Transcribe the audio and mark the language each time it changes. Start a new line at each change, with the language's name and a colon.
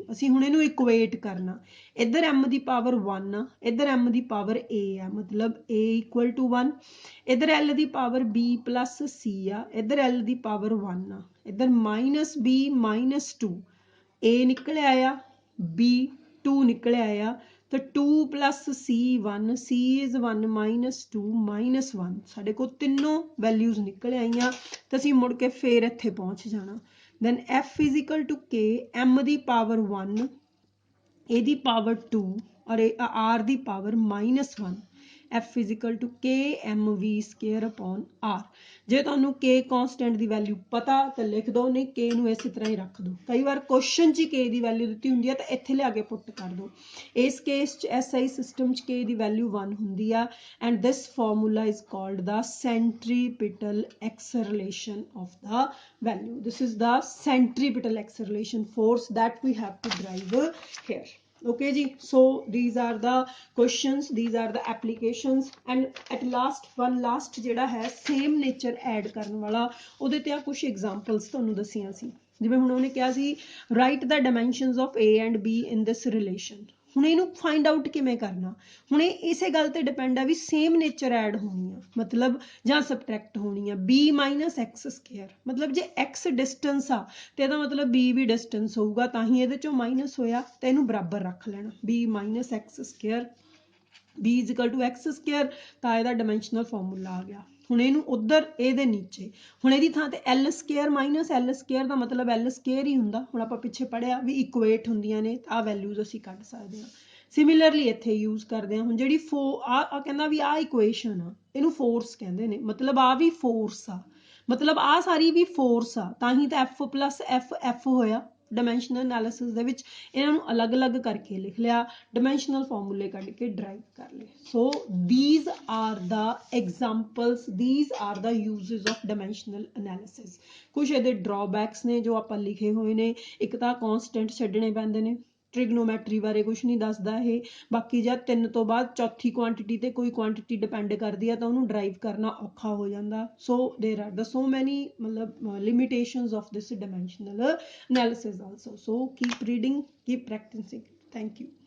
Punjabi: ਅਸੀਂ ਹੁਣ ਇਹਨੂੰ ਇਕੁਏਟ ਕਰਨਾ, ਇੱਧਰ m ਦੀ ਪਾਵਰ 1 ਆ, ਇੱਧਰ m ਦੀ ਪਾਵਰ a ਆ, ਮਤਲਬ a equal to 1, ਇੱਧਰ l ਦੀ ਪਾਵਰ b plus c ਆ, ਇੱਧਰ l ਦੀ ਪਾਵਰ 1 ਆ, ਇੱਧਰ ਮਾਈਨਸ b ਮਾਈਨਸ 2, a ਨਿਕਲਿਆ ਆ, b 2 ਨਿਕਲਿਆ ਆ, ਤਾਂ 2 plus c 1, c is 1 minus 2 minus 1, ਸਾਡੇ ਕੋਲ ਤਿੰਨੋਂ ਵੈਲਿਊਜ਼ ਨਿਕਲ ਆਈਆਂ। ਤਾਂ ਅਸੀਂ ਮੁੜ ਕੇ ਫੇਰ ਇੱਥੇ ਪਹੁੰਚ ਜਾਣਾ।
English: then f is equal to k,
Punjabi: m ਦੀ power 1, ਇਹਦੀ ਪਾਵਰ 2 ਔਰ r ਦੀ power -1।
English: f is equal to k mv square upon r।
Punjabi: ਜੇ ਤੁਹਾਨੂੰ k ਕੌਂਸਟੈਂਟ ਦੀ ਵੈਲਿਊ ਪਤਾ ਤਾਂ ਲਿਖ ਦਿਓ, ਨਹੀਂ k ਨੂੰ ਇਸੇ ਤਰ੍ਹਾਂ ਹੀ ਰੱਖ ਦਿਓ। ਕਈ ਵਾਰ ਕੁਐਸਚਨ 'ਚ ਹੀ k ਦੀ ਵੈਲਿਊ ਦਿੱਤੀ ਹੁੰਦੀ ਆ ਤਾਂ ਇੱਥੇ ਲਿਆ ਕੇ ਪੁੱਟ ਕਰ ਦਿਓ। ਇਸ ਕੇਸ 'ਚ SI ਸਿਸਟਮ 'ਚ k ਦੀ ਵੈਲਿਊ 1 ਹੁੰਦੀ ਆ।
English: And this formula is called the centripetal acceleration of the value. This is the centripetal acceleration force that we have to derive here। okay ji, so these are the questions, these are the applications, and at last one last
Punjabi: ਜਿਹੜਾ ਹੈ same nature add ਕਰਨ ਵਾਲਾ, ਉਹਦੇ ਤੇ ਆ ਕੁਝ examples ਤੁਹਾਨੂੰ ਦੱਸੀਆਂ ਸੀ। ਜਿਵੇਂ ਹੁਣ ਉਹਨੇ ਕਿਹਾ ਸੀ
English: write the dimensions of a and b in this relation।
Punjabi: ਹੁਣ ਇਹਨੂੰ find out ਕਿਵੇਂ ਕਰਨਾ, ਹੁਣ ਇਹ ਇਸੇ ਗੱਲ ਤੇ ਡਿਪੈਂਡ ਆ ਵੀ ਸੇਮ ਨੇਚਰ ਐਡ ਹੋਣੀ ਆ, ਮਤਲਬ ਜਾਂ ਸਬਟਰੈਕਟ ਹੋਣੀ ਆ। b ਮਾਈਨਸ ਐਕਸ ਸਕੇਅਰ, ਮਤਲਬ ਜੇ x ਡਿਸਟੈਂਸ ਆ ਤੇ ਇਹਦਾ ਮਤਲਬ b ਵੀ ਡਿਸਟੈਂਸ ਹੋਊਗਾ, ਤਾਂ ਹੀ ਇਹਦੇ ਚੋਂ ਮਾਈਨਸ ਹੋਇਆ, ਤਾਂ ਇਹਨੂੰ ਬਰਾਬਰ ਰੱਖ ਲੈਣਾ। b minus X square, b is ਇਕਲ to X square, ਤਾਂ ਇਹਦਾ ਡਾਇਮੈਂਸ਼ਨਲ ਫਾਰਮੂਲਾ ਆ ਗਿਆ। ਹੁਣ ਇਹਨੂੰ ਉੱਧਰ ਇਹਦੇ ਨੀਚੇ, ਹੁਣ ਇਹਦੀ ਥਾਂ ਤੇ l square minus l square ਦਾ ਮਤਲਬ l ਸਕੇਅਰ ਹੀ ਹੁੰਦਾ। ਹੁਣ ਆਪਾਂ ਪਿੱਛੇ ਪੜ੍ਹਿਆ ਵੀ ਇਕੁਏਟ ਹੁੰਦੀਆਂ ਨੇ, ਆਹ ਵੈਲਿਊਜ਼ ਅਸੀਂ ਕੱਢ ਸਕਦੇ ਹਾਂ। ਸਿਮਿਲਰਲੀ ਇੱਥੇ ਯੂਜ਼ ਕਰਦੇ ਹਾਂ। ਹੁਣ ਜਿਹੜੀ ਕਹਿੰਦਾ ਵੀ ਆਹ ਇਕੁਏਸ਼ਨ ਆ, ਇਹਨੂੰ ਫੋਰਸ ਕਹਿੰਦੇ ਨੇ, ਮਤਲਬ ਆਹ ਵੀ ਫੋਰਸ ਆ, ਮਤਲਬ ਆਹ ਸਾਰੀ ਵੀ ਫੋਰਸ ਆ, ਤਾਂ ਹੀ ਤਾਂ f plus f ਹੋਇਆ। ਡਾਇਮੈਂਸ਼ਨਲ ਐਨਾਲਿਸਿਸ ਦੇ ਵਿੱਚ ਇਹਨਾਂ ਨੂੰ ਅਲੱਗ-ਅਲੱਗ ਕਰਕੇ ਲਿਖ ਲਿਆ, ਡਾਇਮੈਂਸ਼ਨਲ ਫਾਰਮੂਲੇ ਕੱਢ ਕੇ ਡਰਾਈਵ ਕਰ ਲਏ।
English: So these are the examples, these are the uses of dimensional analysis।
Punjabi: ਕੁਛ ਇਹਦੇ ਡਰਾਬੈਕਸ ਨੇ ਜੋ ਆਪਾਂ ਲਿਖੇ ਹੋਏ ਨੇ, ਇੱਕ ਤਾਂ ਕੌਂਸਟੈਂਟ ਛੱਡਣੇ ਪੈਂਦੇ ਨੇ, ਟ੍ਰਿਗਨੋਮੈਟਰੀ ਬਾਰੇ ਕੁਛ ਨਹੀਂ ਦੱਸਦਾ ਇਹ, ਬਾਕੀ ਜਾਂ 3 ਤੋਂ ਬਾਅਦ ਚੌਥੀ ਕੁਆਂਟਿਟੀ ਤੇ ਕੋਈ ਕੁਆਂਟਿਟੀ ਡਿਪੈਂਡ ਕਰਦੀ ਆ ਤਾਂ ਉਹਨੂੰ ਡਰਾਈਵ ਕਰਨਾ ਔਖਾ ਹੋ ਜਾਂਦਾ।
English: So there are the so many ਮਤਲਬ limitations of this dimensional analysis also। So keep reading, keep practicing। Thank you।